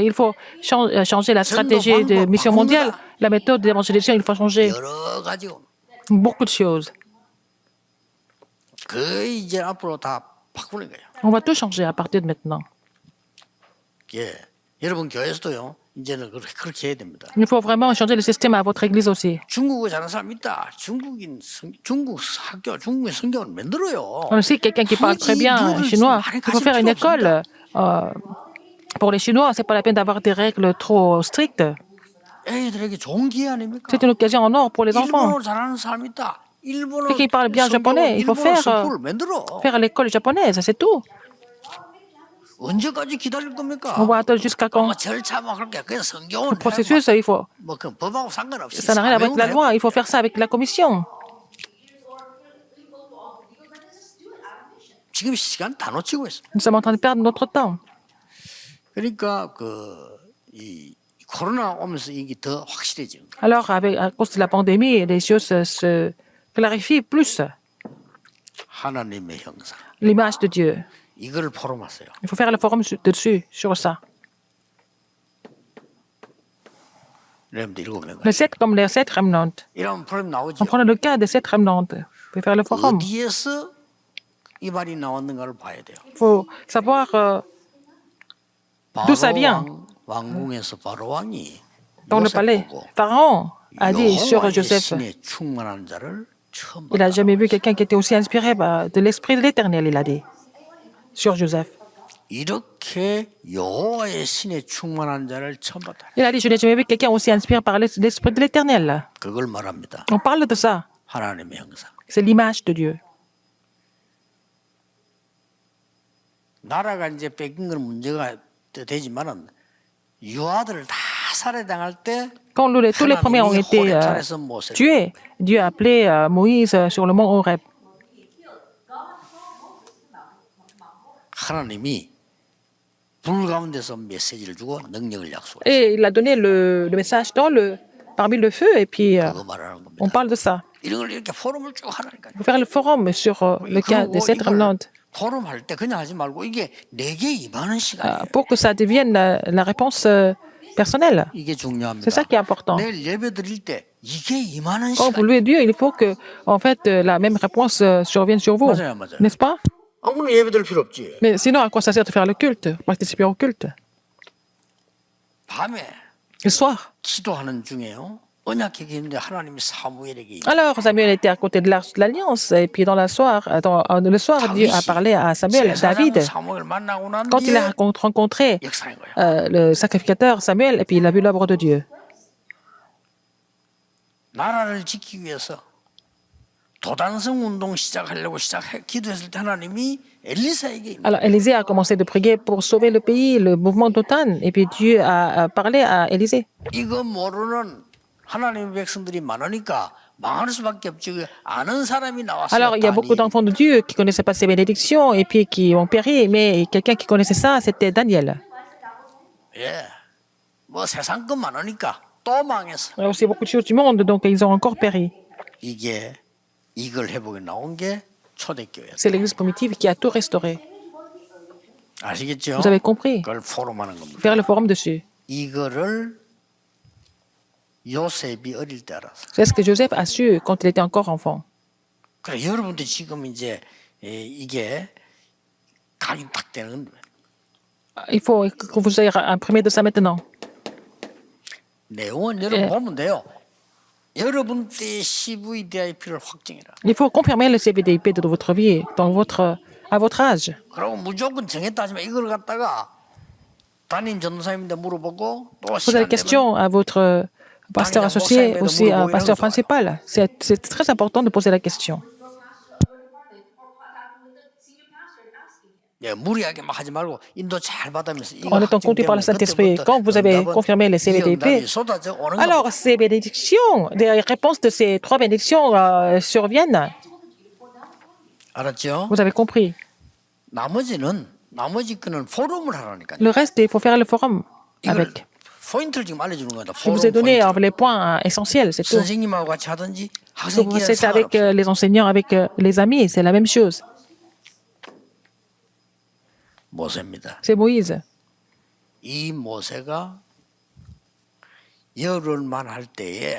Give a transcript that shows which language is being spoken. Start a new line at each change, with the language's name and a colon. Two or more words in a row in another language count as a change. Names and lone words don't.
French: Il faut changer la stratégie de mission mondiale, la méthode d'évangélisation, il faut changer
Korean: 여러 가지
French: beaucoup de choses.
Korean: 거의 이제 앞으로 다 바꾸는 거예요.
French: On va tout changer à partir de maintenant.
Korean: 예, 여러분 교회에서도요. 이제는 그렇게 해야 됩니다.
French: Il faut vraiment changer le système à votre église aussi.
Korean: 중국어 잘하는 사람 있다. 중국 학교, 중국의 성경을 만들어요.
French: Aussi, quelqu'un qui parle très bien chinois, il faut faire une école. Pour les Chinois, c'est pas la peine d'avoir des règles trop strictes.
Korean: 애들에게 좋은 기회 아닙니까?
French: C'est une occasion en or pour les enfants.
Korean: 일본어 잘하는 사람 있다. 일본어
French: Quelqu'un qui parle bien japonais, il faut faire l'école japonaise, c'est tout.
Korean: 언제까지 기다릴 겁니까?
French: On va attendre jusqu'à quand?
Korean: 절차 막 그렇게 그냥 성경을
French: Le processus, il faut.
Korean: 뭐그 법하고 상관없이
French: Ça n'a rien à voir avec la loi, il faut faire ça avec la commission.
Korean: 지금 시간 다 놓치고 있어.
French: Nous sommes en train de perdre notre temps.
Korean: 그러니까 이 코로나 오면서 이게 더 확실해지는 거야.
French: Alors, à cause de la pandémie, les choses se clarifient plus.
Korean: 하나님의 형상.
French: L'image de Dieu.
Korean: 이거를 포럼하세요.
French: Il faut faire le forum dessus, sur ça.
Korean: 여러분들 7명.
French: Les 7 comme les 7 remnants.
Korean: 이런 포럼 나오죠.
French: On prend le cas des 7 remnants. Vous pouvez faire le forum.
Korean: 어디에서 이 말이 나왔는가를 봐야 돼요.
French: Il faut savoir d'où ça vient.
Korean: 왕궁에서 바로 왕이
French: Dans le palais, Pharaon a dit sur Joseph,
Korean: 신에 충만한 자를 처음
French: il n'a jamais vu quelqu'un qui était aussi inspiré de l'Esprit de l'Éternel, il a dit, sur Joseph.
Korean: 이렇게 여호와의 신에 충만한 자를 처음 봤다.
French: Il a dit, je n'ai jamais vu quelqu'un aussi inspiré par l'Esprit de l'Éternel.
Korean: 그걸 말합니다.
French: On parle de ça.
Korean: 하나님의 형상.
French: C'est l'image de Dieu.
Korean: 나라가 이제 뺏긴 건 문제가 되지만은 유아들을 다 살해당할 때
French: Quand tous les premiers ont été tués, Dieu a appelé Moïse sur le mont Horeb.
Korean: 하나님이 불 가운데서 메시지를 주고 능력을 약속했어요.
French: Et il a donné le message parmi le feu, et puis
Korean: 그거 말하는 겁니다.
French: on parle de ça.
Korean: 이런 걸 이렇게 포럼을 쭉 하라니까요.
French: Il faut faire le forum sur le cas des 7 remnants.
Korean: 포럼 할 때 그냥 하지 말고 이게 내게 임하는 시간이에요.
French: Pour que ça devienne la réponse personnelle.
Korean: 이게 중요합니다.
French: C'est ça qui est important.
Korean: 내일 예배 드릴 때 이게 임하는
French: Quand vous
Korean: 시간.
French: louez Dieu, il faut que, en fait, la même réponse survienne sur vous.
Korean: 맞아요, 맞아요.
French: N'est-ce pas?
Korean: 아무런 예배 드릴 필요 없지.
French: Mais sinon, à quoi ça sert de faire le culte, participer au culte?
Korean: 밤에
French: Le soir.
Korean: 기도하는 중에요. 언약궤가 있는데 하나님이 사무엘에게
French: Alors, Samuel était à côté de l'arche de l'Alliance, et puis le soir, Dieu a parlé à Samuel, David.
Korean: 사무엘 만나고 난
French: Quand il
Korean: 뒤에
French: a rencontré
Korean: 역사인 거예요.
French: le sacrificateur Samuel, et puis il a vu l'œuvre de Dieu.
Korean: 나라를 지키기 위해서 도단성 운동 시작하려고 기도했을 때 하나님이 엘리사에게
French: Alors Élisée a commencé de prier pour sauver le pays, le mouvement d'Othan, et puis Dieu a parlé à Élisée.
Korean: 이거 모르는 하나님의 백성들이 많으니까 망할 수밖에 없지. 아는 사람이 나왔어요.
French: Alors il y a beaucoup d'enfants de Dieu qui connaissaient pas ces bénédictions et puis qui ont péri, mais quelqu'un qui connaissait ça, c'était Daniel.
Korean: 예, 뭐 세상 것 많으니까 또 망했어.
French: Il y a aussi beaucoup de choses du monde, donc ils ont encore péri.
Korean: 이걸 회복에 나온 게 초대교회.
French: C'est l'Église primitive qui a tout restauré.
Korean: 아시겠죠?
French: Vous avez compris?
Korean: 그걸 포럼하는 겁니다.
French: Faire le forum dessus.
Korean: 이거를 요셉이 어릴 때 알았어.
French: C'est ce que Joseph a su quand il était encore enfant.
Korean: 그래 여러분들 지금 이제 이게 각인 딱 되는 거예요.
French: Il faut que vous soyez imprimé de ça maintenant.
Korean: 내용은 여러분 보면 돼요. 여러분 때의 CVDIP를 확정해라.
French: Il faut confirmer le CVDIP de votre vie à votre âge.
Korean: 그리고 무조건 정했다 하지만 이걸 갖다가 담임 전도사님한테 물어보고 또
French: Posez
Korean: 시간
French: la
Korean: 되면
French: question à votre pasteur associé, aussi à pasteur principal. C'est très important de poser la question.
Korean: 예, 무리하게 막 하지 말고 인도 잘 받으면서 이거
French: En étant conduit par le Saint-Esprit, quand vous avez confirmé les CVDP, alors ces bénédictions, des réponses de ces 3 bénédictions surviennent.
Korean: 알았죠?
French: Vous avez compris.
Korean: 나머지 거는 포럼을 하라니까.
French: Le reste, il faut faire le forum avec.
Korean: 포인트를 지금 알려주는 거다.
French: Je vous ai donné les points essentiels, c'est tout.
Korean: 선생님하고 같이 하든지
French: Que vous
Korean: 학생끼리
French: faites avec les enseignants, avec les amis, c'est la même chose.
Korean: 모세입니다.
French: C'est Moïse.
Korean: 이 모세가 열흘만 할 때에